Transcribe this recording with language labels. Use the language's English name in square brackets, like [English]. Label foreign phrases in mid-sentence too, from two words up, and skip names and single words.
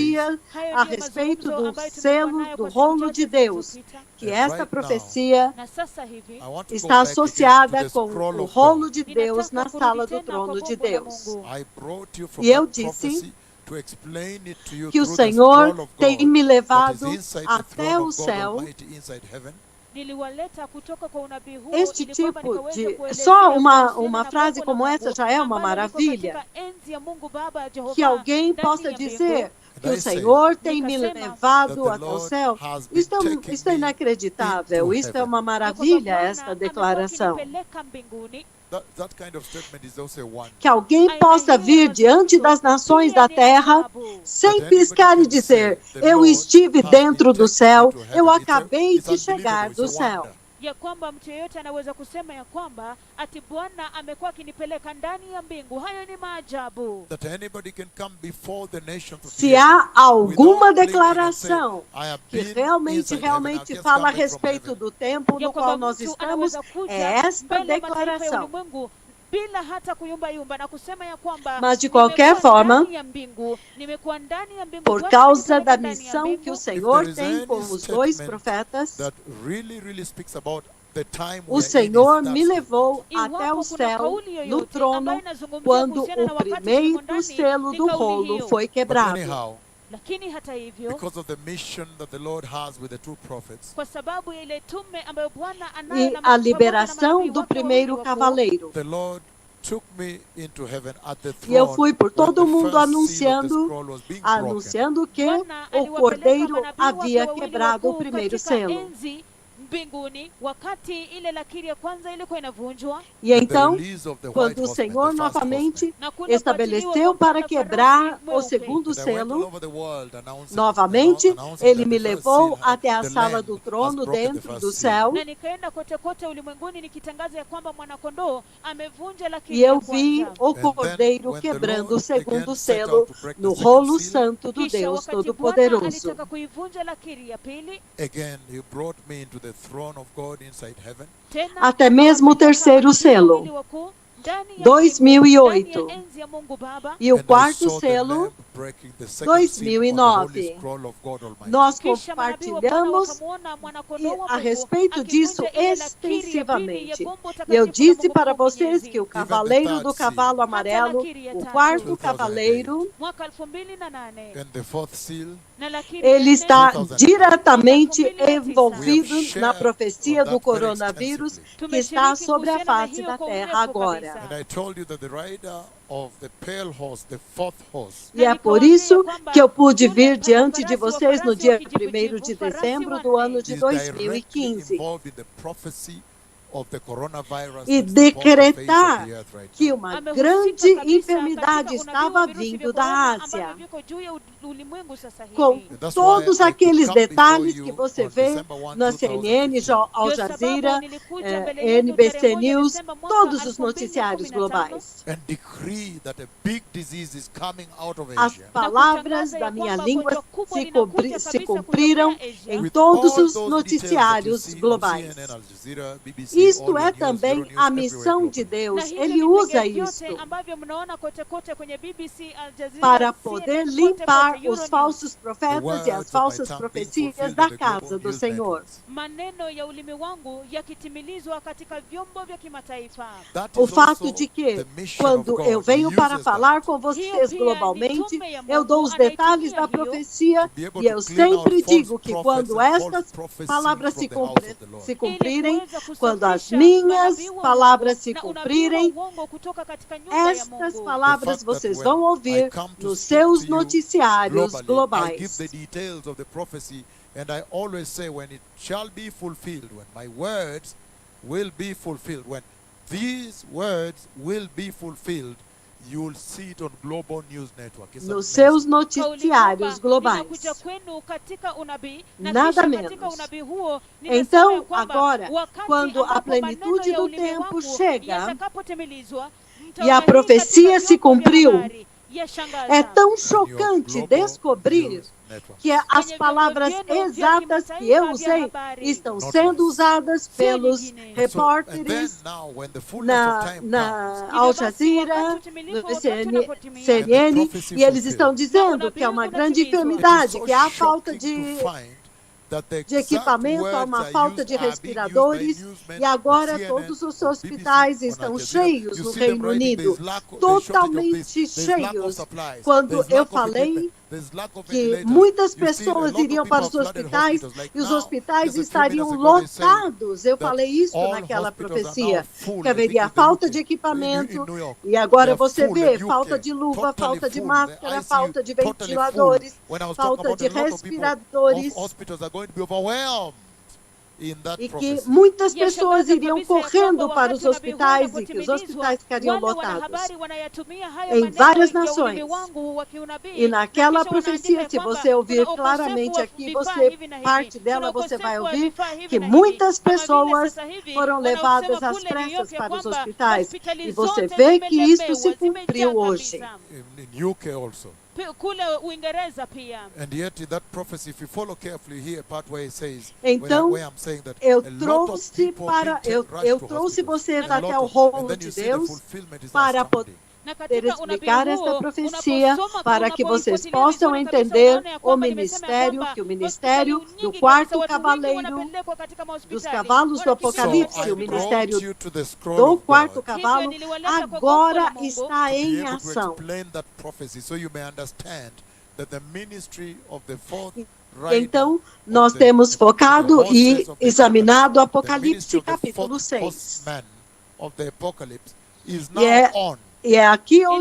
[Portuguese] profecia [Swahili] Hayo [Portuguese] a [Swahili] ndiyo [Portuguese] respeito [Swahili] mazungumzo [Portuguese] do [Swahili] ambayo tumekuwa [Portuguese] selo [Swahili] nayo [Portuguese] do [Swahili] kwa siku [Portuguese] rolo [Swahili] chache [Portuguese] de Deus, [Swahili] zilizopita. [Portuguese] que [English] And [Portuguese] esta [English] right [Portuguese] profecia [Swahili] Na sasa hivi [English] I want to go [Portuguese] está [English] back again to [Portuguese] associada [English] the [Portuguese] com [English] scroll [Portuguese] o [English] of [Portuguese] rolo [English] God. [Portuguese] de Deus na [Swahili] ninataka [Portuguese] sala [Swahili] kurudi [Portuguese] do [Swahili] tena [Portuguese] trono [Swahili] kwa [Portuguese] de [Swahili] gombo la [Portuguese] Deus. [Swahili] Mungu. [English] I brought you from [Portuguese] E eu [English] that [Portuguese] disse [English] prophecy to explain it to you [Portuguese] que o [English] through the [Portuguese] Senhor [English] scroll of [Portuguese] tem [English] God [Portuguese] me [English] that is [Portuguese] levado [English] inside the [Portuguese] até [English] throne [Portuguese] o [English] of God [Portuguese] céu. [English] Almighty inside heaven. [Swahili] Niliwaleta kutoka kwa unabii huo [Portuguese] Este [Swahili] ili kwamba [Portuguese] tipo [Swahili] nikaweze [Portuguese] de. [Swahili] kuelezea [Portuguese] Só [Swahili] kuhusiana [Portuguese] uma [Swahili] na [Portuguese] frase [Swahili] gombo la [Portuguese] como essa [Swahili] Mungu [Portuguese] já é uma [Swahili] ambalo liko [Portuguese] maravilha. [Swahili] katika enzi ya Mungu Baba Jehova [Portuguese] Que alguém [Swahili] ndani [Portuguese] possa [Swahili] ya [Portuguese] dizer [Swahili] mbingu. [Portuguese] que [English] And [Portuguese] o [English] I say [Portuguese] Senhor tem me [Swahili] Nikasema [English] that [Portuguese] levado [English] the [Portuguese] até o [English] Lord [Portuguese] céu. [English] has been [Portuguese] Isto [English] taking [Portuguese] é [English] me [Portuguese] inacreditável, [English] into [Portuguese] isto é [English] heaven. [Portuguese] uma [Swahili] Ya kwamba [Portuguese] maravilha, [Swahili] Bwana [Portuguese] esta [Swahili] amekuwa [Portuguese] declaração. [Swahili] akinipeleka mbinguni. [English] That kind of statement is also one. [Portuguese] Que alguém [Swahili] Aina [Portuguese] possa [Swahili] hiyo [Portuguese] vir [Swahili] ya [Portuguese] diante [Swahili] mazungumzo [Portuguese] das nações [Swahili] pia [Portuguese] da [Swahili] ni [Portuguese] terra, [Swahili] ajabu. [Portuguese] sem [English] That anybody [Portuguese] piscar e [English] can [Portuguese] dizer: [English] say, "The [Portuguese] eu [English] Lord [Portuguese] estive [English] has [Portuguese] dentro [English] been [Portuguese] do [English] taken [Portuguese] céu, [English] me to heaven." [Portuguese] eu [English] It's [Portuguese] acabei [English] it's [Portuguese] de chegar [English] unbelievable. It's [Portuguese] do [English] a [Portuguese] céu. [English] wonder. [Swahili] Ya kwamba mtu yeyote anaweza kusema ya kwamba ati Bwana amekuwa akinipeleka ndani ya mbingu. Hayo ni maajabu. [English] That anybody can come before the nations of [Portuguese] Se [English] the earth [Portuguese] há alguma [English] without blinking and say, [Portuguese] declaração [English] "I have [Portuguese] que [English] been [Portuguese] realmente, [English] inside heaven, I've [Portuguese] realmente [English] just [Portuguese] fala a [English] come back from [Portuguese] respeito [English] heaven." [Portuguese] do tempo [Swahili] Ya [Portuguese] no [Swahili] kwamba [Portuguese] qual nós [Swahili] mtu [Portuguese] estamos, [Swahili] anaweza [Portuguese] é [Swahili] kuja [Portuguese] esta [Swahili] mbele ya mataifa ya [Portuguese] declaração. [Swahili] ulimwengu bila hata kuyumbayumba na kusema ya kwamba [Portuguese] Mas de qualquer [Swahili] nimekuwa [Portuguese] forma, [Swahili] ndani ya mbingu, nimekuwa ndani ya mbingu, [Portuguese] por [Swahili] Bwana [Portuguese] causa [Swahili] amenipeleka [Portuguese] da [Swahili] ndani ya [Portuguese] missão que o [Swahili] mbingu. [Portuguese] Senhor [English] If there is [Portuguese] tem [English] any [Portuguese] com os dois [English] statement [Portuguese] profetas, [English] that really speaks about the time [Portuguese] o [English] we are in [Portuguese] Senhor [English] is that [Portuguese] me [English] statement. [Portuguese] levou até [Swahili] Iwapo [Portuguese] o [Swahili] kuna [Portuguese] céu, [Swahili] kauli [Portuguese] no [Swahili] yoyote [Portuguese] trono, [Swahili] ambayo inazungumzia [Portuguese] quando [Swahili] kuhusiana na [Portuguese] o [Swahili] wakati tulimo [Portuguese] primeiro [Swahili] ndani, [Portuguese] selo [Swahili] ni [Portuguese] do [Swahili] kauli [Portuguese] rolo [Swahili] hiyo. [Portuguese] foi [English] But [Portuguese] quebrado. [English] anyhow, [Swahili] Lakini hata hivyo, [English] because of the mission that the Lord has with the two prophets, [Swahili] kwa sababu ya ile tume ambayo Bwana anayo [Portuguese] E [Swahili] na [Portuguese] a [Swahili] pamoja na [Portuguese] liberação [Swahili] manabii [Portuguese] do [Swahili] wake [Portuguese] primeiro [Swahili] wawili wakuu, [Portuguese] cavaleiro. [English] the Lord took me into heaven at the [Portuguese] E eu [English] throne [Portuguese] fui por [English] when [Portuguese] todo [English] the [Portuguese] mundo [English] first seal of the [Portuguese] anunciando, [English] scroll was being broken. [Portuguese] anunciando que [Swahili] Bwana [Portuguese] o [Swahili] aliwapeleka [Portuguese] cordeiro [Swahili] manabii wake [Portuguese] havia [Swahili] wawili [Portuguese] quebrado o [Swahili] wakuu [Portuguese] primeiro [Swahili] katika [Portuguese] selo. [Swahili] enzi mbinguni wakati ile lakiri ya kwanza ilikuwa inavunjwa [Portuguese] E [English] And the [Portuguese] então, [English] release of the white [Portuguese] quando o [English] horseman, [Portuguese] Senhor [English] the first [Portuguese] novamente [English] horseman. [Swahili] na kule [Portuguese] estabeleceu [Swahili] kuachiliwa [Portuguese] para [Swahili] kwa mpanda [Portuguese] quebrar [Swahili] farasi [Portuguese] o [Swahili] mweupe. [Portuguese] segundo [English] And I went all [Portuguese] selo, [English] over the world announcing [Portuguese] novamente, [English] announcing [Portuguese] ele [English] that [Portuguese] me [English] the first [Portuguese] levou [English] seal had- [Portuguese] até a [English] the [Portuguese] sala [English] Lamb [Portuguese] do [English] has [Portuguese] trono [English] broken the [Portuguese] dentro [English] first [Portuguese] do [English] seal. [Portuguese] céu. [Swahili] Na nikaenda kote kote ulimwenguni nikitangaza ya kwamba mwanakondoo amevunja lakiri [Portuguese] E [Swahili] ya [Portuguese] eu vi [Swahili] kwanza. [Portuguese] o [English] And then, [Portuguese] cordeiro [English] when the [Portuguese] quebrando o [English] Lord [Portuguese] segundo [English] again set [Portuguese] selo [English] out to break the [Portuguese] no [English] second [Portuguese] rolo [English] seal, [Portuguese] santo do [Swahili] Kisha [Portuguese] Deus [Swahili] wakati Bwana [Portuguese] Todo-Poderoso. [Swahili] alitaka kuivunja lakiri ya pili, [English] again he brought me into the throne of God inside heaven. [Swahili] tena [Portuguese] Até mesmo o terceiro selo, [Swahili] wawili wakuu ndani ya 2008. mbingu, ndani ya enzi ya Mungu Baba. [Portuguese] E o [English] And I [Portuguese] quarto [English] saw the [Portuguese] selo, [English] Lamb breaking the second seal on the Holy 2009. Scroll of God Almighty. [Portuguese] Nós [Swahili] Kisha manabii wa Bwana [Portuguese] compartilhamos [Swahili] wakamwona mwana-kondoo wa [Portuguese] a [Swahili] Mungu [Portuguese] respeito disso [Swahili] akivunja ile lakiri ya pili ya [Portuguese] extensivamente. [Swahili] gombo [Portuguese] E eu [Swahili] takatifu la [Portuguese] disse [Swahili] Mungu [Portuguese] para [Swahili] Mungu [Portuguese] vocês [Swahili] Mwenyezi. [Portuguese] que o cavaleiro do cavalo amarelo, o quarto 2008. cavaleiro, [Swahili] Mwaka 2008 [English] And the fourth seal, [Swahili] na lakiri ya [Portuguese] ele [Swahili] nne, [Portuguese] está 2009. diretamente 2009. envolvido [English] We have [Portuguese] na [English] shared [Portuguese] profecia [English] on [Portuguese] do [English] that very [Portuguese] coronavírus [English] extensively. [Portuguese] que está [Swahili] Tumeshiriki [Portuguese] sobre a [Swahili] kuhusiana na [Portuguese] face [Swahili] hiyo [Portuguese] da [Swahili] kwa [Portuguese] terra [Swahili] urefu [Portuguese] agora. [Swahili] kabisa. [English] And I told you that the rider of the pale horse, the fourth horse, [Portuguese] E é por isso que eu pude vir diante de vocês no dia 1º de dezembro do ano de [English] is directly 2015 involved in the prophecy of the coronavirus [Portuguese] e [English] that is upon the face of [Portuguese] decretar [English] the earth right [Portuguese] que [English] now. [Portuguese] uma [Swahili] Amehusika [Portuguese] grande [Swahili] kabisa [Portuguese] enfermidade [Swahili] katika unabii [Portuguese] estava [Swahili] wa virusi [Portuguese] vindo [Swahili] vya [Portuguese] da [Swahili] corona [Portuguese] Ásia, [Swahili] ambavyo viko juu ya ulimwengu sasa hivi. [Portuguese] com [English] And that's [Portuguese] todos [English] why I [Portuguese] aqueles [English] come before [Portuguese] detalhes [English] you [Portuguese] que você [English] on [Portuguese] vê [English] December 1, [Portuguese] na CNN, [English] 2015. [Portuguese] Al [Swahili] Ndio sababu [Portuguese] Jazeera, [Swahili] nilikuja mbele yenu [Portuguese] NBC [Swahili] tarehe 1 [Portuguese] News, [Swahili] Desemba mwaka [Portuguese] todos os noticiários [Swahili] 2015 [Portuguese] globais. [English] And decree that a big disease is coming out of [Portuguese] As [English] Asia. [Portuguese] palavras da minha língua se cumpriram em [English] With [Portuguese] todos [English] all [Portuguese] os [English] those [Portuguese] noticiários [English] details that you see on [Portuguese] globais. [English] CNN, Al Jazeera, BBC, [Portuguese] Isto [English] all [Portuguese] é [English] your news, [Portuguese] também [English] Zero News, [Portuguese] a [English] everywhere [Portuguese] missão de [English] globally. [Portuguese] Deus. Ele usa isto [Swahili] ambavyo mnaona kote kote kwenye BBC, Al Jazeera, [Portuguese] para [Swahili] CNN, [Portuguese] poder [Swahili] kote [Portuguese] limpar [Swahili] kote, [Portuguese] os [Swahili] Euronews. [Portuguese] falsos profetas e as [English] words of [Portuguese] falsas [English] my tongue being [Portuguese] profecias [English] fulfilled [Portuguese] da [English] in the global [Portuguese] casa do [English] news [Portuguese] Senhor. [English] networks. [Swahili] Maneno ya ulimi wangu yakitimilizwa katika vyombo vya kimataifa. [English] That [Portuguese] O [English] is [Portuguese] fato [English] also [Portuguese] de que, [English] the mission of [Portuguese] quando [English] God. [Portuguese] eu venho [English] He [Portuguese] para [English] uses [Portuguese] falar [English] that [Portuguese] com vocês [Swahili] Hiyo pia [Portuguese] globalmente, [Swahili] ni tume ya [Portuguese] eu dou [Swahili] Mungu, [Portuguese] os detalhes [Swahili] anaitumia [Portuguese] da [Swahili] hiyo [Portuguese] profecia [English] to be able [Portuguese] e eu [English] to clean out [Portuguese] sempre [English] false [Portuguese] digo que [English] prophets [Portuguese] quando [English] and false [Portuguese] estas [English] prophecies [Portuguese] palavras [English] from [Portuguese] se, [English] the house of the Lord. [Portuguese] se [Swahili] ili [Portuguese] cumprirem, [Swahili] kuweza [Portuguese] quando as [Swahili] kusafisha [Portuguese] minhas [Swahili] manabii wa [Portuguese] palavras [Swahili] uongo [Portuguese] se [Swahili] na unabii wa [Portuguese] cumprirem, [Swahili] uongo kutoka katika nyumba ya [Portuguese] estas [Swahili] Mungu. [Portuguese] palavras [English] The fact that [Portuguese] vocês [English] when [Portuguese] vão ouvir [English] I come to [Portuguese] nos [English] speak [Portuguese] seus [English] to you [Portuguese] noticiários [English] I give [Portuguese] globais. [English] the details of the prophecy, and I always say when it shall be fulfilled, when my words will be fulfilled, when these words will be fulfilled, you will see it on Global News Network. It's [Portuguese] Nos [English] amazing. [Portuguese] seus noticiários globais. [Swahili] Ninakuja kwenu katika unabii na [Portuguese] Nada [Swahili] kisha [Portuguese] menos. [Swahili] katika unabii huo ninasema [Portuguese] Então, [Swahili] ya kwamba [Portuguese] agora, [Swahili] wakati [Portuguese] quando a [Swahili] ambapo [Portuguese] plenitude [Swahili] maneno ya [Portuguese] do [Swahili] ulimi [Portuguese] tempo [Swahili] wangu [Portuguese] chega [Swahili] yatakapotimilizwa, [Portuguese] e [Swahili] mtaona [Portuguese] a [Swahili] hii [Portuguese] profecia [Swahili] katika [Portuguese] se [Swahili] vyombo vya [Portuguese] cumpriu, [Swahili] habari. Yashangaza. [Portuguese] é tão [English] On your [Portuguese] chocante [English] Global [Portuguese] descobrir [English] News Network. [Portuguese] que as [Swahili] Kwenye vyombo [Portuguese] palavras [Swahili] vyenu vya [Portuguese] exatas que [Swahili] kimataifa [Portuguese] eu [Swahili] vya [Portuguese] usei [Swahili] habari. [Portuguese] estão [English] Not [Portuguese] sendo [English] less. [Portuguese] usadas pelos [Swahili] nyingine. [English] And then [Portuguese] repórteres [English] now, when the fullness of time comes, [Portuguese] na [Swahili] Hivyo [Portuguese] Al [Swahili] basi, [Portuguese] Jazeera, [Swahili] wakati utimilifu, [Portuguese] no [Swahili] wakati [Portuguese] CNN, [Swahili] unapotimia, [English] CNN, prophecy [Portuguese] e eles [English] fulfilled. [Portuguese] estão dizendo que é uma grande [English] it is [Portuguese] enfermidade, [English] so [Portuguese] que há falta [English] shocking [Portuguese] de [English] to find that the [Portuguese] de [English] exact [Portuguese] equipamento, há [English] words [Portuguese] uma [English] are [Portuguese] falta [English] used [Portuguese] de [English] are being [Portuguese] respiradores, [English] used by newsmen [Portuguese] e agora [English] on CNN, [Portuguese] todos os [English] on [Portuguese] hospitais [English] BBC, on [Portuguese] estão [English] Al Jazeera. [Portuguese] cheios [English] You [Portuguese] no [English] see them [Portuguese] Reino [English] writing, [Portuguese] Unido, [English] "There's lack of- there's shortage of [Portuguese] totalmente [English] this, there's lack of [Portuguese] cheios. [English] supplies, [Portuguese] Quando [English] there's [Portuguese] eu [English] lack of [Portuguese] falei [English] equipment, there's lack of [Portuguese] que [English] ventilators." [Portuguese] muitas [English] You see a [Portuguese] pessoas [English] lot of [Portuguese] iriam [English] people [Portuguese] para [English] have [Portuguese] os [English] flooded [Portuguese] hospitais [English] hospitals. Like [Portuguese] e os [English] now, [Portuguese] hospitais [English] just a few [Portuguese] estariam [English] minutes ago, they say [Portuguese] lotados. Eu [English] that [Portuguese] falei isso [English] all [Portuguese] naquela [English] hospitals are [Portuguese] profecia, [English] now full, [Portuguese] que [English] I [Portuguese] haveria [English] think in the [Portuguese] falta [English] UK, [Portuguese] de equipamento, [English] in New York. [Portuguese] e agora [English] They are [Portuguese] você [English] full, [Portuguese] vê [English] the [Portuguese] falta [English] UK, [Portuguese] de luva, [English] totally [Portuguese] falta de [English] full, [Portuguese] máscara, [English] the ICU, [Portuguese] falta de [English] totally [Portuguese] ventiladores, [English] full. When I was talking [Portuguese] falta [English] about [Portuguese] de [English] a lot of people, [Portuguese] respiradores, [English] hospitals are going to be overwhelmed in that [Portuguese] e que [English] prophecy. [Portuguese] muitas E a pessoas [Swahili] shangaza [Portuguese] iriam [Swahili] kabisa ya [Portuguese] correndo [Swahili] kwamba [Portuguese] para os [Swahili] wakati unabii huu [Portuguese] hospitais e que os [Swahili] unapotimilizwa, [Portuguese] hospitais ficariam [Swahili] wale [Portuguese] lotados. [Swahili] wanahabari wanayatumia haya [Portuguese] Em [Swahili] maneno [Portuguese] várias [Swahili] ya ulimi [Portuguese] nações. [Swahili] wangu wa kiunabii, [Portuguese] E naquela [Swahili] na kisha [Portuguese] profecia, [Swahili] wanaandika [Portuguese] se [Swahili] ya kwamba [Portuguese] você ouvir [Swahili] kuna [Portuguese] claramente [Swahili] ukosefu wa [Portuguese] aqui, [Swahili] vifaa [Portuguese] você [Swahili] hivi na hivi, [Portuguese] parte dela, [Swahili] kuna [Portuguese] você vai [Swahili] ukosefu wa [Portuguese] ouvir [Swahili] vifaa hivi [Portuguese] que [Swahili] na hivi. [Portuguese] muitas [Swahili] Kama vile [Portuguese] pessoas [Swahili] sasa hivi [Portuguese] foram [Swahili] wanaosema [Portuguese] levadas às [Swahili] kule New York [Portuguese] pressas [Swahili] ya [Portuguese] para os [Swahili] kwamba [Portuguese] hospitais. [Swahili] hospitali [Portuguese] E você [Swahili] zote [Portuguese] vê que isto se [Swahili] zimelemewa, [Portuguese] cumpriu [Swahili] zimejaa [Portuguese] hoje. [Swahili] kabisa. [English] In UK also. [Swahili] Kule Uingereza pia. [English] And yet in that prophecy, if you follow carefully here, part where it says, [Portuguese] Então, [English] where I'm saying that [Portuguese] eu [English] a lot of [Portuguese] trouxe [English] people [Portuguese] para [English] being [Portuguese] eu, [English] rushed [Portuguese] eu [English] to [Portuguese] trouxe [English] hospitals, [Portuguese] vocês [English] a lot [Portuguese] até o [English] of- [Portuguese] rolo [English] and then [Portuguese] de [English] you see the [Portuguese] Deus [English] fulfillment is [Portuguese] para [English] astounding. [Swahili] Na [Portuguese] poder [Swahili] katika unabii [Portuguese] explicar esta [Swahili] huo, [Portuguese] profecia, [Swahili] unaposoma, [Portuguese] para que vocês [Swahili] unapoifuatilia [Portuguese] possam [Swahili] vizuri kabisa, [Portuguese] entender [Swahili] unaona ya [Portuguese] o [Swahili] kwamba nimesema ya [Portuguese] ministério, [Swahili] kwamba [Portuguese] que o ministério [Swahili] hospitali [Portuguese] do [Swahili] nyingi [Portuguese] quarto [Swahili] kabisa, watu wengi [Portuguese] cavaleiro [Swahili] wanapelekwa katika [Portuguese] dos [Swahili] mahospitali, [Portuguese] cavalos do [Swahili] wanakimbia [English] So [Portuguese] Apocalipse, [English] I [Portuguese] o [Swahili] hospitali. [Portuguese] ministério [English] brought you to the scroll [Portuguese] do [English] of [Portuguese] quarto [English] God [Portuguese] cavalo, [Swahili] Hivyo niliwaleta kwa [Portuguese] agora [Swahili] gongo la Mungu [Portuguese] está [English] to be [Portuguese] em [English] able to [Portuguese] ação. [English] explain that prophecy so you may understand that the ministry of the fourth rider [Portuguese] Então, [English] of [Portuguese] nós [English] the- [Portuguese] temos [English] the [Portuguese] focado [English] horses [Portuguese] e [English] of the [Portuguese] examinado [English] apocalypse, the ministry [Portuguese] Apocalipse [English] of the [Portuguese] capítulo [English] fourth [Portuguese] 6. [English] horseman of the apocalypse is [Portuguese] E [English] now [Portuguese] é, [English] on. [Portuguese] e é aqui onde